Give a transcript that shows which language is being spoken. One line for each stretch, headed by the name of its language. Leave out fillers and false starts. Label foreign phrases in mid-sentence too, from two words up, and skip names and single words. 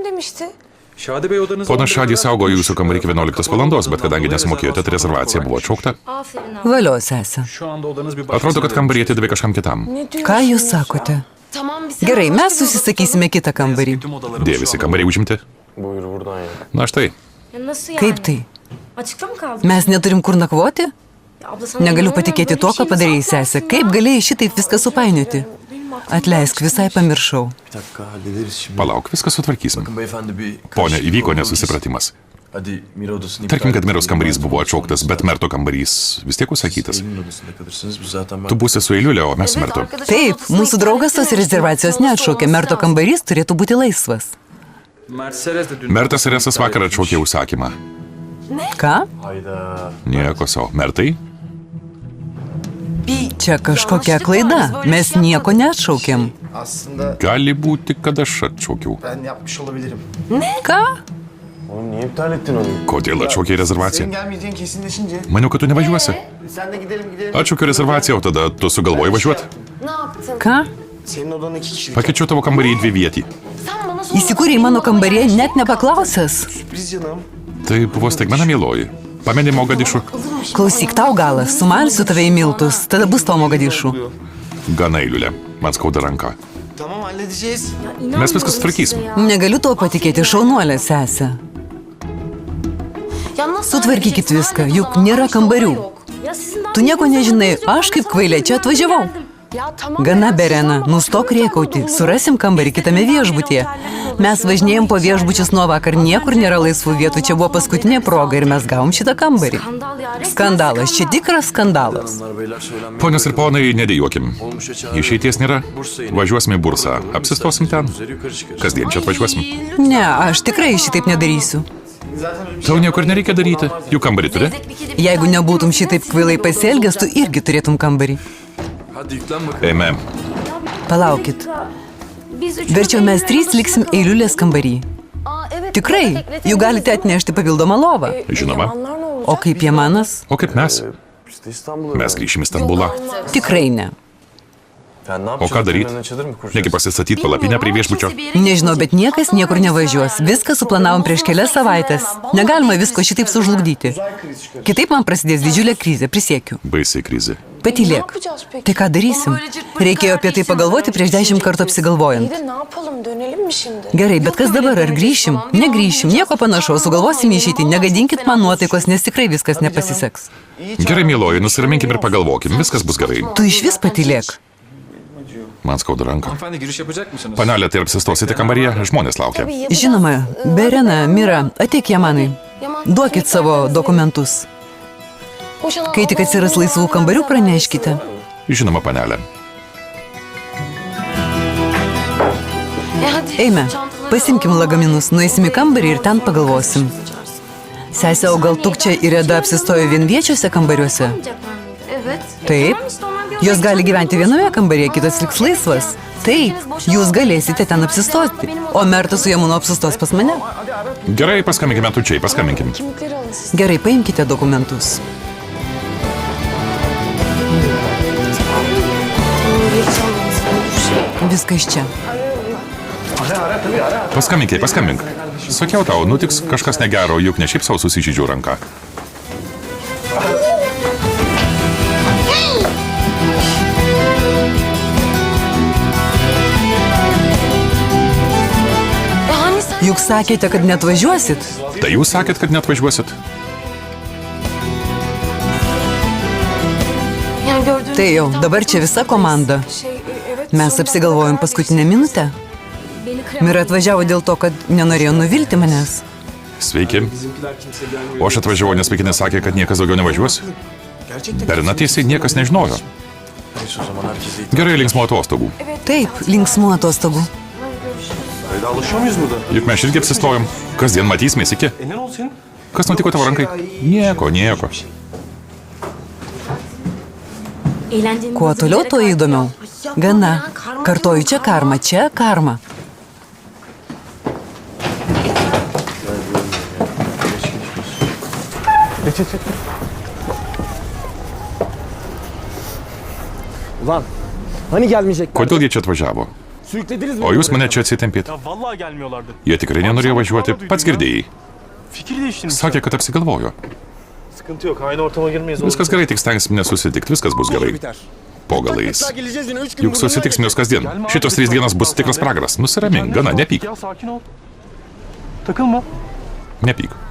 Lithuanian: Ponas Šadį saugo jūsų kambarį iki 11 valandos, bet kadangi nesumokėjote, tai rezervacija buvo atšaukta. Valio, sesė. Atrodo, kad kambarį atidavė kažkam kitam. Ką jūs sakote? Gerai, mes susisakysime kitą kambarį. Dėvisi kambariai užimti.
Turkish: Buyur buradan ya.
Lithuanian: Na štai, Kaip tai? Mes neturim kur nakvoti? Negaliu patikėti tuo, ką padarėjai, sesė. Kaip galėjai šitaip viską supainioti? Atleisk, visai pamiršau.
Turkish: Bir dakika hallederiz şimdi.
Lithuanian: palauk, viską sutvarkysim.
Turkish: Bakın beyefendi bir
Lithuanian: Pone,
Turkish: karışıklık
Lithuanian: įvyko
Turkish: olmamış.
Lithuanian: nesusipratimas.
Turkish: Hadi Mira odasını
Lithuanian: Tarkim, kad Miros kambarys buvo atšauktas, bet Merto kambarys vis tiek užsakytas.
Turkish: Eylül'ün odasında kalırsınız. Biz zaten
Lithuanian: Tu būsi su Eiliulė, o mes su Mertu. Taip, mūsų draugas tos rezervacijos neatšaukė, Merto kambarys turėtų būti laisvas. Mertas Seresas vakar atšaukė užsakymą. Ką?
Turkish: Hayda.
Lithuanian: Nieko savo. Mertai? Čia kažkokia klaida, mes nieko neatšaukėm.
Turkish: Aslında
Lithuanian: Gali būti, kad aš atšaukiau.
Turkish: ben yapmış olabilirim.
Lithuanian: Ką?
Turkish: Oğlum niye iptal ettin onu?
Lithuanian: Kodėl atšaukė rezervaciją?
Turkish: Senin gelmeyeceğin kesinleşince.
Lithuanian: Maniau, kad tu nevažiuosi.
Turkish: Sen de gidelim.
Lithuanian: Atšaukiu rezervaciją, o tada tu sugalvoji važiuoti. Ką?
Turkish: Senin odan 2 kişilik.
Lithuanian: Pakeičiau tavo kambarį į 2 vietį. Įsikūrė į mano kambarį net nepaklausęs.
Turkish: Sürpriz canım.
Lithuanian: Tai buvo staigmena, mieloji. Pameni Mogadišu? Klausyk, tau galas, sumalsiu tave į miltus, tada bus tau Mogadišu. Gana, Eiliulė. Man skauda ranka.
Turkish: Tamam halledeceğiz.
Lithuanian: Mes viską sutvarkysim. Negaliu to patikėti, šaunuolė sesė. Sutvarkykit viską, juk nėra kambarių. Tu nieko nežinai, aš kaip kvailė čia atvažiavau. Gana, Berena, nustok rėkauti, surasim kambarį kitame viešbutyje. Mes važinėjom po viešbučius nuo vakar, niekur nėra laisvų vietų, čia buvo paskutinė proga ir mes gavom šitą kambarį. Skandalas, čia tikras skandalas.
Turkish: Bunlar beyler söylenmeye.
Lithuanian: Ponios ir ponai, nedėjuokim.
Turkish: Olmuşa çağırın.
Lithuanian: Išeities nėra. Važiuosime į bursą. Apsistosim ten.
Turkish: Üzeri yukarı çıkarız.
Lithuanian: Kasdien čia atvažiuosim. Ne, aš tikrai šitaip nedarysiu. Tau niekur nereikia daryti. Jų kambarį turi. Jeigu nebūtum šitaip kvailai pasielgęs, tu irgi turėtum kambarį.
Turkish: Hadi yüklen bakalım.
Lithuanian: Eime. Palaukit. Verčiau mes 3 liksim Eiliulės kambarį. Tikrai, jų galite atnešti papildomą lovą. Žinoma. O kaip Jamanas? O kaip mes?
Turkish: Biz de İstanbul'a.
Lithuanian: Mes grįšim į Stambulą. Tikrai ne.
Turkish: Ya ne O yapacağız?
Lithuanian: ką daryt?
Turkish: Önüne çadır mı kuracağız?
Lithuanian: Negi pasistatyti palapinę prie viešbučio? Nežinau, bet niekas niekur nevažiuos. Viską suplanavom prieš kelias savaitės. Negalima visko šitaip sužlugdyti. Kitaip man prasidės didžiulė krizė, prisiekiu. Baisiai krizė. Patylėk. Tai ką darysim? Reikėjo apie tai pagalvoti prieš 10 kartų apsigalvojant.
Turkish: Ne yapalım, dönelim mi şimdi?
Lithuanian: Gerai, bet kas dabar? Ar grįšim? Negrįšim, nieko panašaus, sugalvosim išeiti. Negadinkit man nuotaikos, nes tikrai viskas nepasiseks. Gerai, mieloji, nusiraminkim ir pagalvokim. Viskas bus gerai. Tu iš vis patylėk. Man skauda ranka.
Turkish: Hanımefendi giriş yapacak mısınız?
Lithuanian: Panelė, tai apsistosite kambaryje? Žmonės laukia. Žinoma, Berena, Mira, ateik Jamanai. Duokit savo dokumentus. Kai tik atsiras laisvų kambarių, praneškite. Žinoma, panelė. Eime, pasimkim lagaminus, nueisim į kambarį ir ten pagalvosim. Sesė, o gal Tukčia ir Eda apsistojo vienviečiuose kambariuose? Taip. Jos gali gyventi viename kambaryje, kitas liks laisvas. Taip, jūs galėsite ten apsistoti. O Mertas su Jamunu apsistos pas mane. Gerai, paskambinkime tučiai, paskambinkim.
Turkish: Kimlikleri alın siz.
Lithuanian: Gerai, paimkite dokumentus. Viskas čia. Paskambink. Sakiau tau, nutiks kažkas negero, juk ne šiaip savo susižydžiu ranką. Juk sakėte, kad netvažiuosit. Tai jūs sakėt, kad neatvažiuosit?
Turkish: Yani gördüğünüz
Lithuanian: Tai jau, dabar čia visa komanda. Mes apsigalvojom paskutinę minutę. Mira atvažiavo dėl to, kad nenorėjo nuvilti manęs. Sveiki. O aš atvažiavau, nes vaikinas sakė, kad niekas daugiau nevažiuos.
Turkish: Gerçekten.
Lithuanian: Berna tiesiai niekas nežinojo.
Turkish: Neyse o zaman herkese
Lithuanian: Gerai, linksmų atostogų. Taip, linksmų atostogų.
Turkish: Hayda alışıyor muyuz burada?
Lithuanian: Juk mes irgi apsistojom. Kasdien matysimės iki.
Turkish: Ne oldu senin?
Lithuanian: Kas nutiko tavo rankai? Nieko. Kuo toliau, tuo įdomiau. Gana. Kartoju, čia karma, čia karma.
Turkish: Ulan hani gelmeyecekler?
Lithuanian: Kodėl jie čia atvažiavo?
Turkish: Sürüklediniz mi?
Lithuanian: O jūs mane čia atsitempėt?
Turkish: Ya vallahi gelmiyorlardı.
Lithuanian: Jie tikrai nenorėjo važiuoti, pats girdėjai.
Turkish: Fikir değiştirmiş.
Lithuanian: Sakė, kad apsigalvojo.
Turkish: Sıkıntı yok. Aynı ortama girmeyiz.
Lithuanian: Viskas gerai, tik stengsim nesusitikti, viskas bus gerai. Po galais.
Turkish: Geleceğiz yine 3 gün.
Lithuanian: Juk susitiksim jūs kasdien. Šitos 3 dienas bus tikras pragaras. Nusiramink, Gana, nepyk.
Turkish: Ya sakin ol. Takılma.
Lithuanian: Nepyk.